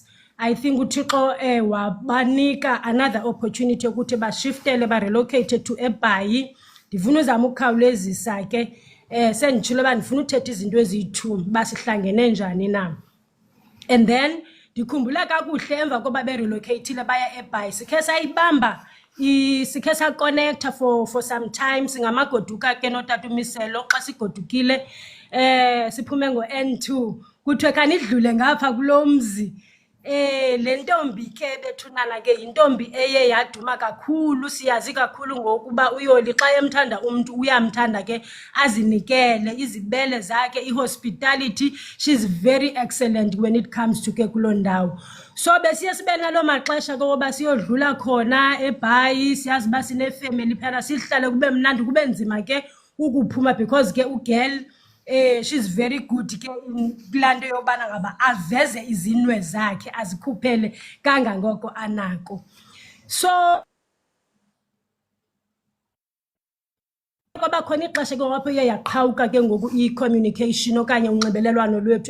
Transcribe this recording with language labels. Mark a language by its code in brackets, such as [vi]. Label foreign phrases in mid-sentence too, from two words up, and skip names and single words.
[en] I think [xh] uThixo wabanika [en] another opportunity [xh] ukuthi bashiftele [en] relocate to eBhayi. [xh] Ndifuna uzama ukukhawulezisa ke senditshilo bandifuna uthetha izinto eziyi-2 basihlangene njani na. [en] And then [xh] ndikhumbula kakuhle emva koba relocate baya eBhayi sikhe sayibamba sikhe sa-connecta [en] for some time. [xh] Singamagoduka ke notata uMiselo xa sigodukile siphume ngo-N2 kuthiwe kanidlule ngapha kulo mzi. Le ntombi ke bethunana ke yintombi eye yaduma kakhulu. Siyazi kakhulu ngokuba uYoli xa emthanda umuntu uyamthanda ke azinikele izibele zakhe ihospitality. [en] She's very excellent when it comes to [xh] ke kulo ndawo. So besiye sibe nalo maxesha koba siyodlula khona eBhayi. Siyazi ba sine family phela sihlale kube mnandi kube nzima ke ukuphuma because ke ugirl [en] she's very good [xh] ke kulando yobana ngaba aveze izinwe zakhe azikhuphele kangangoko anako. So kwaba khona ixesha ke ngapho iye yaqhawuka ke ngoku i-communication okanye unxibelelwano lwethu.